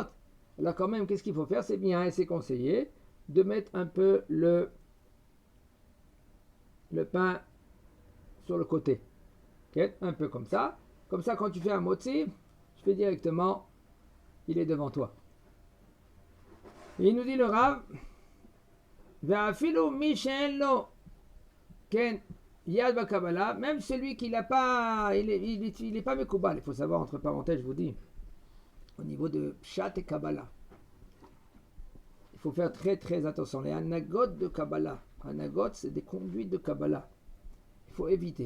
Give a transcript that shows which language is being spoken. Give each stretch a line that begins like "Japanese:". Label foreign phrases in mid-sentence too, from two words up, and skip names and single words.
French: Alors quand même, qu'est-ce qu'il faut faire? C'est bien et c'est conseillé de mettre un peu le pain sur le côté. Okay? Un peu comme ça. Comme ça, quand tu fais un motzi, tu fais directement, il est devant toi. Et il nous dit le Rav,
Hebrew: ואפילו מי שאין לו, כן יד בקבלה,
French: même celui qui n'a pas, il est pas Mekoubal. Il faut savoir, entre parenthèses, je vous dis, au niveau de Pshat et Kabbalah, il faut faire très très attention. Les anagot de Kabbalah, anagot c'est des conduites de Kabbalah. Il faut éviter.